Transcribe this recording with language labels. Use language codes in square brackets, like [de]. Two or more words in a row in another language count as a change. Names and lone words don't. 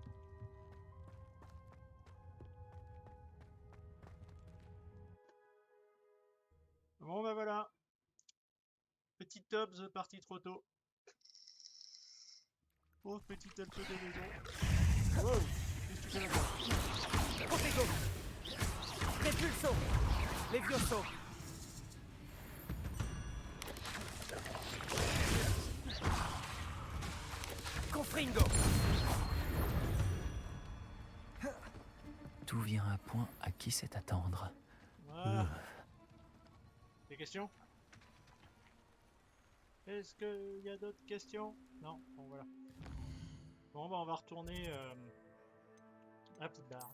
[fr] Bon bah voilà. Petit Tobbs parti trop tôt. Pauvre petit elfe de maison. Wow. Qu'est-ce que tu fais là-bas? Confringo. Repulso. Levioso. Confringo. Tout vient à point à qui sait attendre. Voilà. Des questions? Est-ce qu'il y a d'autres questions? Non? Bon voilà. Bon bah on va retourner à Poudlard.